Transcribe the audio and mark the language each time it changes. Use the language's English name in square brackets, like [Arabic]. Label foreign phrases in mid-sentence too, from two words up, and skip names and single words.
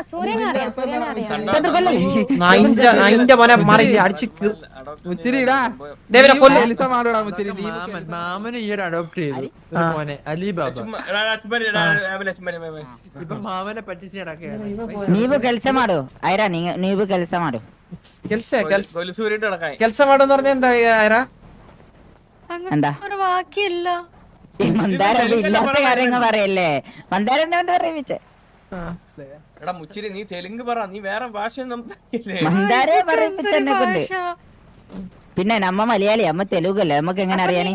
[Malayalam] അതിന്റെ മോനെ മാറി അടിച്ച് മാമന് ഈ ഒരു അഡോപ്റ്റ് ചെയ്തു മോനെ അലിബാബ. ഇപ്പൊ മാമനെ പറ്റിച്ച് നടക്കുകയാണ്. [Kannada] ನೀವು ಕೆಲಸ ಮಾಡು ಐರಾ, ನೀವು ಕೆಲಸ ಮಾಡು. ಕೆಲಸ ಮಾಡು [Malayalam] എന്ന് പറഞ്ഞാൽ എന്താ ഐറ? എന്താ ഒരു വാക്കില്ല. മന്ദാരം ഇല്ലാത്ത കാര്യങ്ങൾ പറയല്ലേ, മന്ദാരനെ കൊണ്ട് പറയിപ്പിച്ചേ. എടാ മുച്ചിരി നീ തെലുങ്ക് പറ, നീ വേറെ ഭാഷ മന്ദാരെ പറയിപ്പിച്ചെന്നെ കൊണ്ട്. പിന്നെ നമ്മ മലയാളി, അമ്മ തെലുഗല്ലേ, നമുക്ക് എങ്ങനെ അറിയാനേ?